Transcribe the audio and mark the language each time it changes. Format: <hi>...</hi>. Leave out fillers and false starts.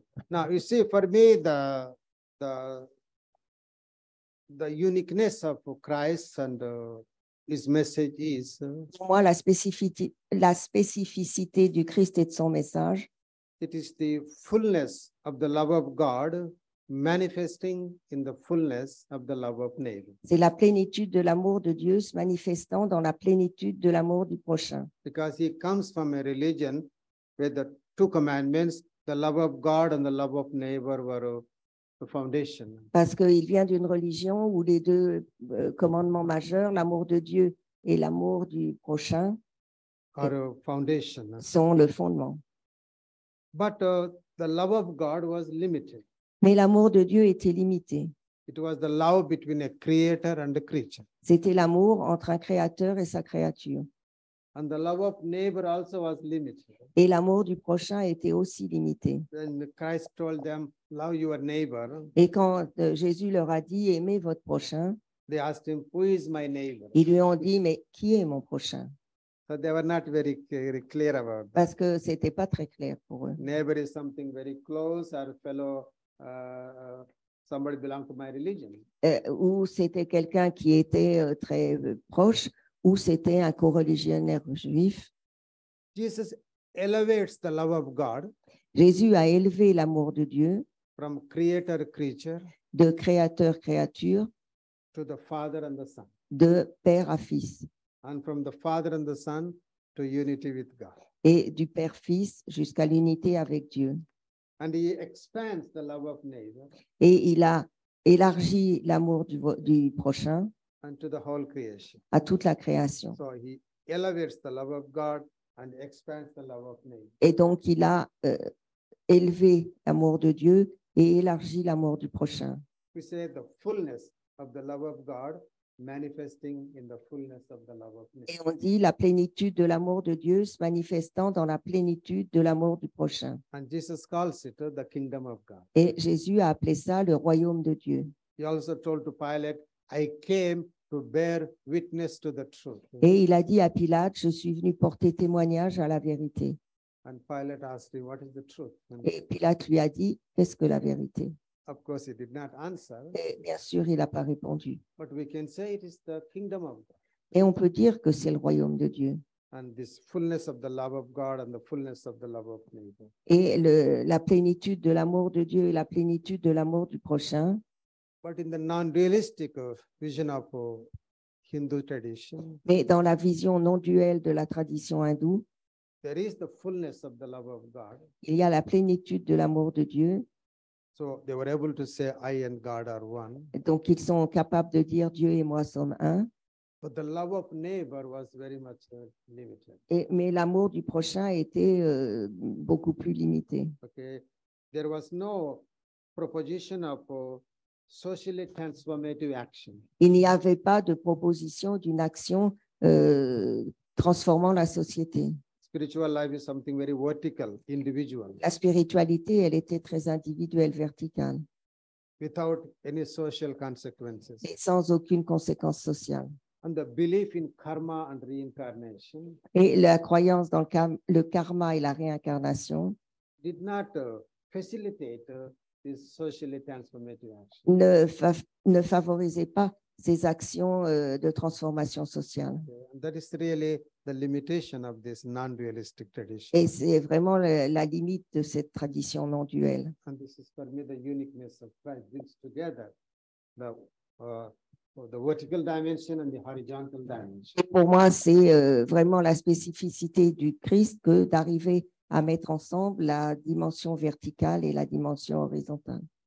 <en>Now, you see, for me, the uniqueness of Christ and his message is</en> <fr>Pour moi, la spécificité du Christ et de son message,</fr> <en>it is the fullness of the love of God manifesting in the fullness of the love of neighbor.</en> <fr>c'est la plénitude de l'amour de Dieu se manifestant dans la plénitude de l'amour du prochain.</fr> <en>Because he comes from a religion where the two commandments, the love of God and the love of neighbor, were the foundation.</en> <fr>Parce qu'il vient d'une religion où les deux commandements majeurs, l'amour de Dieu et l'amour du prochain,</fr> <en>Are a foundation.</en> <fr>sont le fondement.</fr> <en>But the love of God was limited.</en> <fr>Mais l'amour de Dieu était limité.</fr> <en>It was the love between a creator and a creature.</en> <fr>C'était l'amour entre un créateur et sa créature.</fr> <en>And the love of neighbor also was limited.</en> <fr>Et l'amour du prochain était aussi limité.</fr> <en>When Christ told them, love your neighbor,</en> <fr>Et quand Jésus leur a dit, aimez votre prochain,</fr> <en>they asked him, who is my neighbor?</en> <fr>ils lui ont dit, mais qui est mon prochain?</fr> <en>So they were not very clear about that.</en> <fr>Parce que ce n'était pas très clair pour eux.</fr> <en>Neighbor is something very close, or fellow, somebody belong to my religion.</en> <fr>Ou c'était quelqu'un qui était très proche, ou c'était un coreligionnaire juif.</fr> <en>Jesus elevates the love of God</en> <fr>Jésus a élevé l'amour de Dieu</fr> <en>from creator-creature</en> <fr>de créateur-créature,</fr> <en>to the Father and the Son,</en> <fr>de père à fils,</fr> <en>and from the Father and the Son to unity with God.</en> <fr>et du père-fils jusqu'à l'unité avec Dieu.</fr> <en>And he expands the love of neighbor</en> <fr>Et il a élargi l'amour du prochain</fr> <en>and to the whole creation.</en> <fr>à toute la création.</fr> <en>So he elevates the love of God and expands the love of neighbor.</en> <fr>Et donc, il a élevé l'amour de Dieu et élargi l'amour du prochain.</fr> <en>We say the fullness of the love of God manifesting in the fullness of the love of</en> <fr>Et</fr> <en>neighbor.</en> <fr>on dit la plénitude de l'amour de Dieu se manifestant dans la plénitude de l'amour du prochain.</fr> <en>And Jesus calls it the kingdom of God.</en> <fr>Et Jésus a appelé ça le royaume de Dieu.</fr> <en>He also told to Pilate, I came to bear witness to the truth.</en> <fr>Et il a dit à Pilate, je suis venu porter témoignage à la vérité.</fr> <en>And Pilate asked him, what is the truth? And</en> <fr>Et Pilate lui a dit, qu'est-ce que la vérité?</fr> <en>of course, he did not answer,</en> <fr>Et bien sûr, il n'a pas répondu.</fr> <en>but we can say it is the kingdom of God.</en> <fr>Et on peut dire que c'est le royaume de Dieu.</fr> <en>And this fullness of the love of God and the fullness of the love of neighbor.</en> <fr>Et la plénitude de l'amour de Dieu et la plénitude de l'amour du prochain.</fr> <en>But in the non-dualistic vision of Hindu tradition,</en> <fr>Mais dans la vision non duelle de la tradition hindoue,</fr> <en>there is the fullness of the love of God.</en> <fr>il y a la plénitude de l'amour de Dieu.</fr> <en>So they were able to say, I and God are one.</en> <fr>Donc, ils sont capables de dire Dieu et moi sommes un.</fr> <en>But the love of neighbor was very much limited.</en> <fr>Mais l'amour du prochain était beaucoup plus limité.</fr> <en>Okay, there was no proposition of socially transformative action.</en> <fr>Il n'y avait pas de proposition d'une action transformant la société.</fr> <en>Spiritual life is something very vertical, individual,</en> <fr>La spiritualité, elle était très individuelle, verticale,</fr> <en>without any social consequences.</en> <fr>et sans aucune conséquence sociale.</fr> <en>And the belief in karma and reincarnation</en> <fr>Et la croyance dans le karma et la réincarnation</fr> <en>did not facilitate this socially transformative action.</en> <fr>ne favorisait pas ces actions de transformation sociale.</fr> <en>Okay, and that is really the limitation of this non-dualistic tradition.</en> <fr>Et c'est vraiment la limite de cette tradition non duelle.</fr> <en>And this is for me the uniqueness of Christ, brings together the vertical dimension and the horizontal dimension.</en> <fr>Et pour moi, c'est vraiment la spécificité du Christ que d'arriver à mettre ensemble la dimension verticale et la dimension horizontale.</fr>